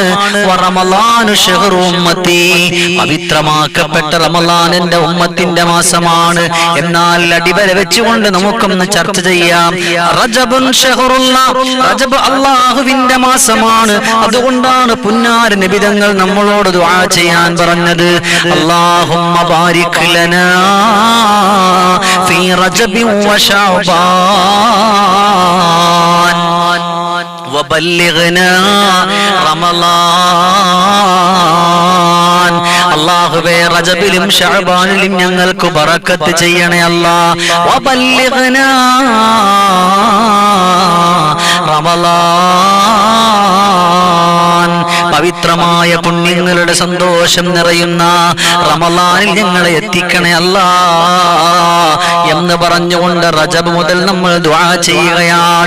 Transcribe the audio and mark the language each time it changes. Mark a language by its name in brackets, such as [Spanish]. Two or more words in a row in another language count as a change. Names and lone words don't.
[Arabic] ورمضان شهر أمتي, [Malayalam] പവിത്രമാക്കപ്പെട്ട റമളാൻ എന്റെ ഉമ്മത്തിന്റെ മാസമാണ്. എന്നാൽ അടിവര വെച്ചുകൊണ്ട് നമുക്കൊന്ന് ചർച്ച ചെയ്യാം. [Arabic] رجب شهر الله, [Malayalam] റജബ് അല്ലാഹുവിന്റെ മാസമാണ്. അതുകൊണ്ടാണ് പുന്നാര നബി തങ്ങൾ നമ്മളോട് ദുആ ചെയ്യാൻ പറഞ്ഞത്, [Arabic] اللهم بارك لنا في رجب وشعبان وبلغنا رمضان. [Malayalam] അല്ലാഹുവേ റജബിലും ശഅബാനിലും ഞങ്ങൾക്ക് ബറക്കത്ത് ചെയ്യണേ അല്ലാഹ്. [Arabic] وبلغنا رمضان, [Malayalam] പവിത്രമായ പുണ്യങ്ങളുടെ സന്തോഷം നിറയുന്ന റമളാനിൽ ഞങ്ങളെ എത്തിക്കണേ അല്ലാഹ് എന്ന് പറഞ്ഞുകൊണ്ട് റജബ് മുതൽ നമ്മൾ ദുആ ചെയ്യുകയാണ്.